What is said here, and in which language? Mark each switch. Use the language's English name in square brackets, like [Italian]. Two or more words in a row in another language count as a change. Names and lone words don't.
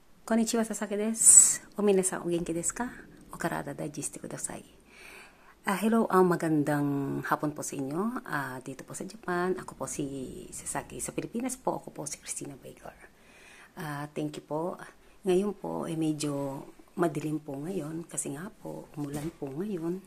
[Japanese] こんにちは、佐々木です。お皆さん、お元気ですか？お体大事してください. [Filipino] Hello, magandang hapon po sa inyo. Dito po sa Japan, ako po si Sasaki. Sa Pilipinas po, ako po si Christina Baker. [English] Thank you [Filipino] po. Ngayon po, medyo madilim po ngayon kasi nga po, umulan po ngayon.